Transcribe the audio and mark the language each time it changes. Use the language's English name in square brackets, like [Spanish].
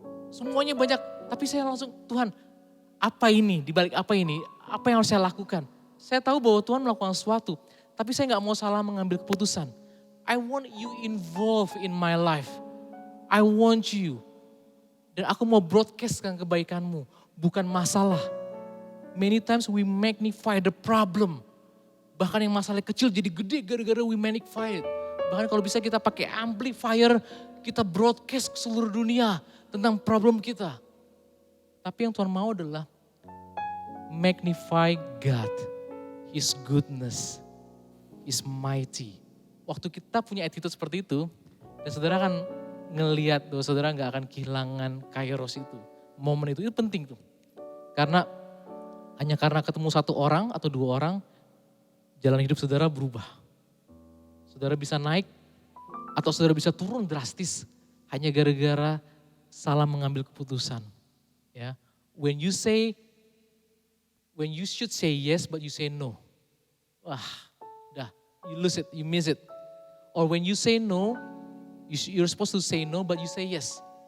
[Indonesian] Semuanya banyak, tapi saya langsung, Tuhan apa ini, dibalik apa ini, apa yang harus saya lakukan. Saya tahu bahwa Tuhan melakukan sesuatu, tapi saya gak mau salah mengambil keputusan. [English] I want you involved in my life. I want you. [Indonesian] Dan aku mau broadcastkan kebaikanmu, bukan masalah. [English] Many times we magnify the problem. [Indonesian] Bahkan yang masalah kecil jadi gede gara-gara [English] we magnify it. [Indonesian] Bahkan kalau bisa kita pakai amplifier, kita broadcast ke seluruh dunia tentang problem kita. Tapi yang Tuhan mau adalah [English] magnify God, His goodness, His mighty. [Indonesian] Waktu kita punya attitude seperti itu, dan saudara akan ngelihat bahwa saudara gak akan kehilangan kairos itu. Momen itu penting tuh. Karena hanya karena ketemu satu orang atau dua orang, jalan hidup saudara berubah. Saudara bisa naik atau saudara bisa turun drastis hanya gara-gara salah mengambil keputusan. [English] Ya, when you should say yes but you say no. [Indonesian] Wah, udah, [English] you lose it, you miss it. Or when you say no, you're supposed to say no but you say yes.